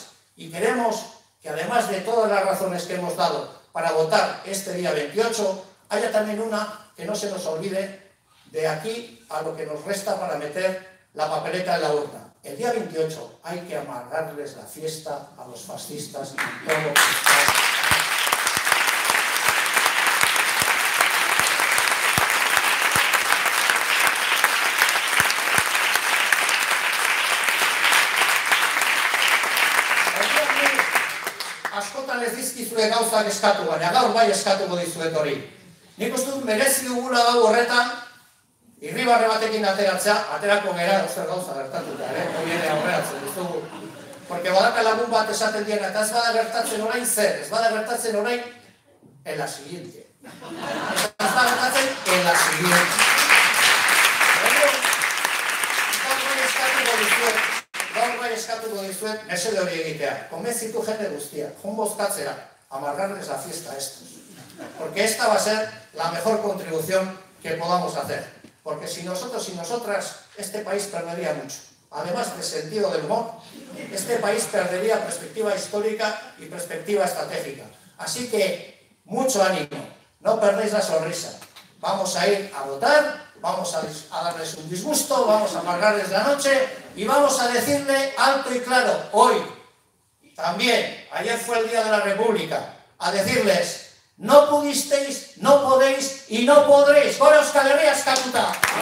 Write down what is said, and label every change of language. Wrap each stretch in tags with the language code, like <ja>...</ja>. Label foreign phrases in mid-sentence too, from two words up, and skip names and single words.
<es>Y queremos que además de todas las razones que hemos dado para votar este día 28, haya también una que no se nos olvide de aquí a lo que nos resta para meter la papeleta en la urna. El día 28 hay que amargarles la fiesta a los fascistas en todo España.</es> <eu>Askotan ez dizkizue gauzak eskatu, baina gaur bai eskatuko dizuet hori. Nik uste dut merezi dugula gau horretan, irribarre batekin aterako gera, zer gauza gertatuta, hori ere aurreratzen dizugu. Porque badaka lagun bat esaten diena, eta ez bada gertatzen orain zer, ez bada gertatzen orain,</eu> <es>en la siguiente.</es> <eu>Ez bada gertatzen</eu> <es>en la siguiente.</es> <eu>Gaur bai eskatuko dizuet, mesede hori egitea. Konbentzitu jende guztia, joan bozkatzera,</eu> <es>amargarles la fiesta a estos. Porque esta va a ser la mejor contribución que podamos hacer. Porque si nosotros y nosotras, este país perdería mucho. Además de sentido del humor, este país perdería perspectiva histórica y perspectiva estratégica. Así que, mucho ánimo, no perdéis la sonrisa. Vamos a ir a votar, vamos a darles un disgusto, vamos a amargarles la noche y vamos a decirle alto y claro, hoy, también, ayer fue el Día de la República, a decirles, no pudisteis, no podéis y no podréis.</es> <eu>¡Gora Euskal Herria eskatuta!</eu>